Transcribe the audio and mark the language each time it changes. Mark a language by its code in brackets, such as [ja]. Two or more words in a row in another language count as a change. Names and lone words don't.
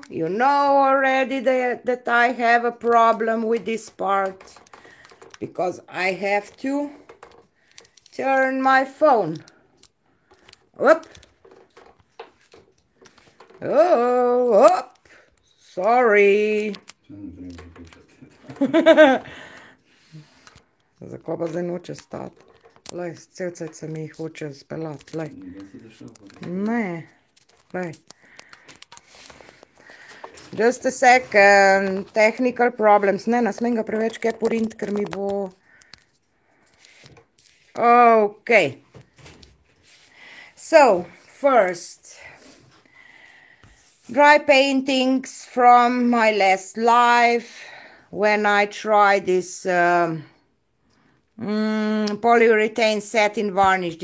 [en] You know already that I have a problem with this part, because I have to turn my phone. Whoop. Oh, up. Sorry. [sl] Zakaj pa zdaj noče stati? Lej, cel cajt se mi hoče speljati, lej. Ne, lej. [en] Just a second, technical problems. [sl] Ne smem ga preveč kaj porint, ker mi bo... [en] Okay. So, first, dry paintings from my last live, when I tried this polyurethane satin varnish.